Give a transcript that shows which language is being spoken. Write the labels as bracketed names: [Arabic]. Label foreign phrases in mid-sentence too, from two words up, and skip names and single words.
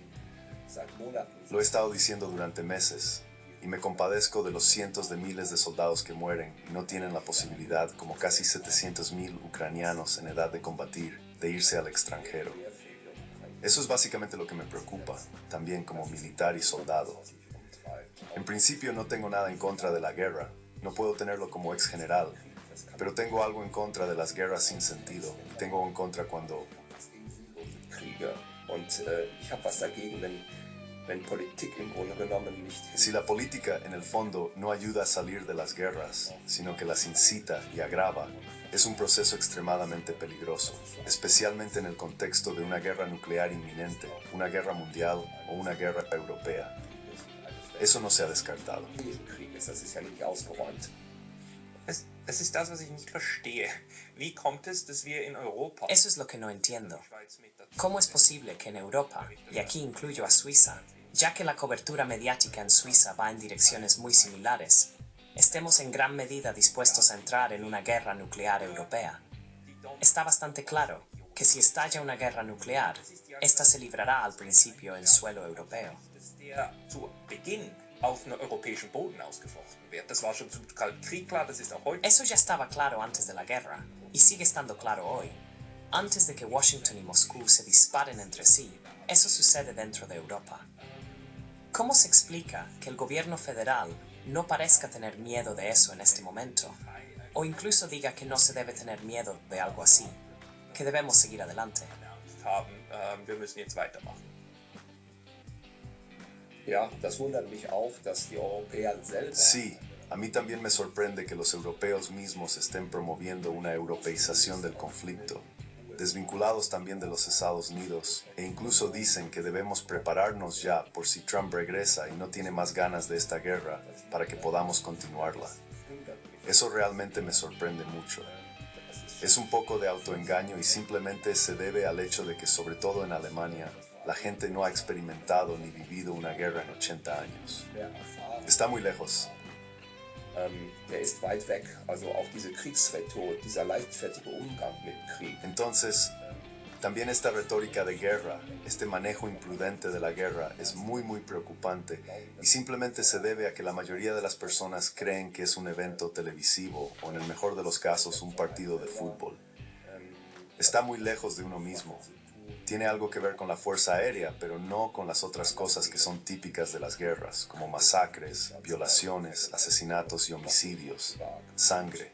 [Spanish] Lo he estado diciendo durante meses, y me compadezco de los cientos de miles de soldados que mueren y no tienen la posibilidad, como casi 700.000 ucranianos en edad de combatir, de irse al extranjero. Eso es básicamente lo que me preocupa, también como militar y soldado. En principio no tengo nada en contra de la guerra, no puedo tenerlo como ex general, pero tengo algo en contra de las guerras sin sentido, y tengo en contra cuando... [German] Kriege. Und ich habe was dagegen, wenn Politik im Grunde genommen nicht [Spanish] Si la política, en el fondo, no ayuda a salir de las guerras, sino que las incita y agrava, es un proceso extremadamente peligroso, especialmente en el contexto de una guerra nuclear inminente, una guerra mundial o una guerra europea. Eso no se ha descartado. [German] Krieg ist, das ist ja nicht ausgeräumt. Es ist das, was ich nicht verstehe. Wie kommt es, dass wir in Europa... [Spanish] Eso es lo que no entiendo. ¿Cómo es posible que en Europa, y aquí incluyo a Suiza, ya que la cobertura mediática en Suiza va en direcciones muy similares, estemos en gran medida dispuestos a entrar en una guerra nuclear europea? Está bastante claro que si estalla una guerra nuclear, esta se librará al principio en suelo europeo. [German] dass der zu Beginn auf einem europäischen Boden ausgefochten wird. Das war schon zum Kalten Krieg klar, das ist auch heute. [Spanish] Eso ya estaba claro antes de la guerra, y sigue estando claro hoy. Antes de que Washington y Moscú se disparen entre sí, eso sucede dentro de Europa. ¿Cómo se explica que el gobierno federal no parezca tener miedo de eso en este momento? O incluso diga que no se debe tener miedo de algo así, que debemos seguir adelante. [German] Wir müssen jetzt weitermachen. Ja, das wundert mich auch, dass die Europäer selber... [Spanish] Sí, a mí también me sorprende que los europeos mismos estén promoviendo una europeización del conflicto, desvinculados también de los Estados Unidos, e incluso dicen que debemos prepararnos ya por si Trump regresa y no tiene más ganas de esta guerra para que podamos continuarla. Eso realmente me sorprende mucho. Es un poco de autoengaño y simplemente se debe al hecho de que, sobre todo en Alemania, la gente no ha experimentado ni vivido una guerra en 80 años. Está muy lejos. [German] Der ist weit weg. Also auch diese Kriegsrhetorik, dieser leichtfertige Umgang mit Krieg. [Spanish] Entonces, también esta retórica de guerra, este manejo imprudente de la guerra es muy preocupante y simplemente se debe a que la mayoría de las personas creen que es un evento televisivo o en el mejor de los casos un partido de fútbol. Está muy lejos de uno mismo. Tiene algo que ver con la fuerza aérea, pero no con las otras cosas que son típicas de las guerras, como masacres, violaciones, asesinatos y homicidios, sangre.